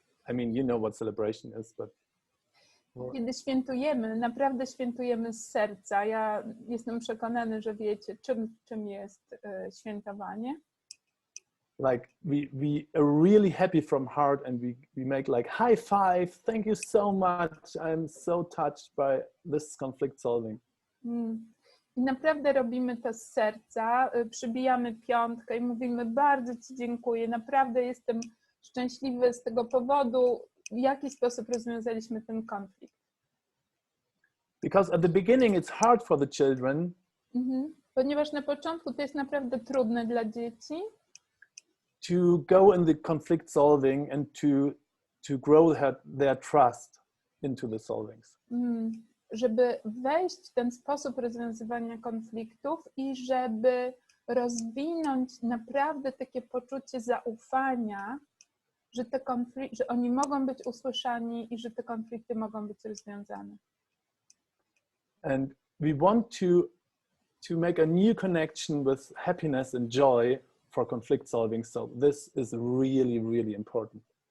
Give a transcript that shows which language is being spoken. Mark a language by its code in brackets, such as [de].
[en] I mean, you know what celebration is, but... [pl] Kiedy świętujemy, naprawdę świętujemy z serca. Ja jestem przekonany, że wiecie, czym jest świętowanie. [en] Like we are really happy from heart and we make like high five, thank you so much, I'm so touched by this conflict solving. [pl] I naprawdę robimy to z serca, przybijamy piątkę i mówimy bardzo Ci dziękuję, naprawdę jestem szczęśliwy z tego powodu, w jaki sposób rozwiązaliśmy ten konflikt. [en] Because at the beginning it's hard for the children. [pl] Ponieważ na początku to jest naprawdę trudne dla dzieci. [en] To go in the conflict solving and to grow their trust into the solvings. [pl] Żeby wejść w ten sposób rozwiązywania konfliktów i żeby rozwinąć naprawdę takie poczucie zaufania, że oni mogą być usłyszani i że te konflikty mogą być rozwiązane. [en] And we want to make a new connection with happiness and joy for conflict solving. So this is really, really important.